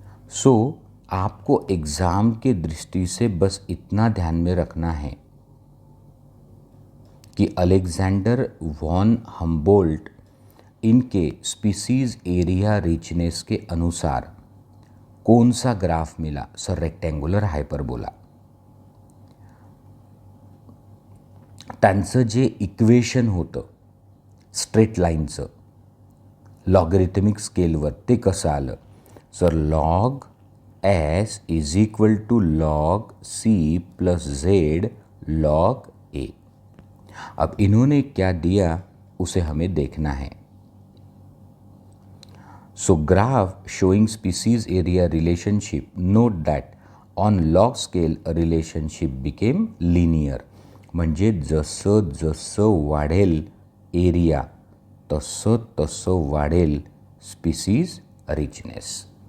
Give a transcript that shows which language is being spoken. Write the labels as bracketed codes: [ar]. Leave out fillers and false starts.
[hi] सो आपको एग्ज़ाम के दृष्टि से बस इतना ध्यान में रखना है कि अलेक्जेंडर वॉन हम्बोल्ट इनके स्पीसीज एरिया रिचनेस के अनुसार कौन सा ग्राफ मिला? [en] Sir rectangular hyperbola. [mr] त्यांचं जे इक्वेशन होतं स्ट्रेट लाईनचं लॉगरिथमिक स्केलवर, ते कसं आलं? [en] Sir log S is equal to log C plus Z log A. [hi] अब इन्होंने क्या दिया उसे हमें देखना है. [en] So graph showing species area relationship, note that on log scale relationship became linear. [mr] म्हणजे जसं जसं वाढेल एरिया तसं तसं वाढेल स्पीसीज रिचनेस.